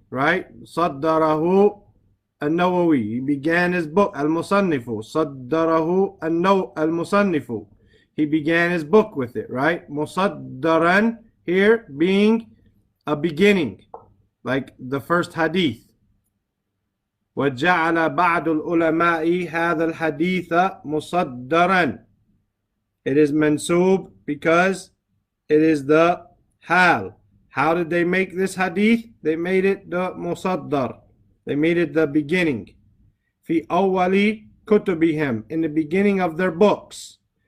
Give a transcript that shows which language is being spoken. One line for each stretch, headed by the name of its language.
English: Right?
Arabic: صدره النووي.
English: He began his book. المصنف.
Arabic: صدره المصنف.
English: He began his book with it. Right? مصدرا, here being a beginning. Like the first hadith.
Arabic: وجعل بعض العلماء هذا الحديث مصدرا.
English: It is mansub because it is the hal. How did they make this hadith? They made it the musaddar. They made it the beginning.
Arabic: في أول كتبهم,
English: in the beginning of their books.